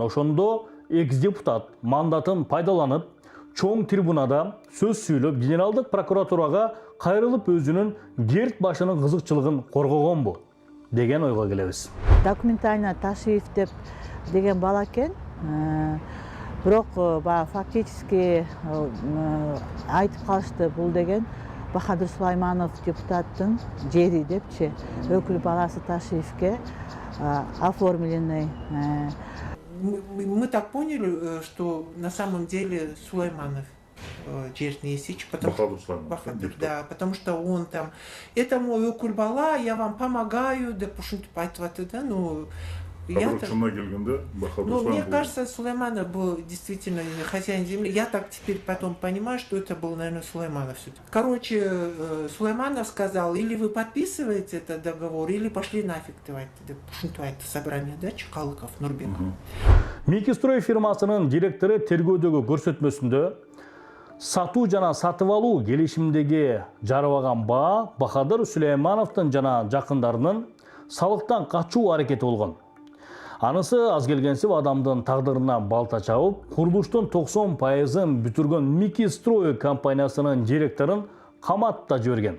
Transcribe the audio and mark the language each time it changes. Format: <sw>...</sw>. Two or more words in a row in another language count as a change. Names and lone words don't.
<ky>Ошондо экс-депутат мандатын пайдаланып, чоң трибунада сөз сүйлөп, генералдык прокуратурага кайрылып өзүнүн Герт башынын кызыкчылыгын коргогонбу деген ойго келебиз. Документально Ташиев деп деген бала экен. Бирок фактически айтып калышты бул деген Бахадыр Сулайманов депутаттын жери депчи. Өкүл баласы Ташиевке оформленный.</ky> <ru>Мы так поняли, что на самом деле Сулайманов Жертный Есич, Бахадыр, да, потому что он там, это мой</ru> <ky>өкүл бала,</ky> <ru>я вам помогаю,</ru> <ky>деп ушинтип айтып атты да,</ky> <ru>ну, мне кажется, Сулайманов был действительно хозяин земли. Я так теперь потом понимаю, что это был, наверное, Сулайманов все-таки. Короче, Сулайманов сказал, или вы подписываете этот договор, или пошли нафиг, давайте собрание, да, Чекалыков, Нурбеков.</ru> <ky>Мики Строй фирмасынын директору тергөөдөгү көрсөтмөсүндө сатуу жана сатып алуу келишиминдеги жарыбаган баа Бахадыр Сулеймановдун жана жакындарынын салыктан качуу аракети болгон. Анысы аз келгенсип адамдын тагдырына балта чабып, курулуштун 90%-ын бүтүргөн Мики Строй компаниясынын директорун каматта жиберген.</ky>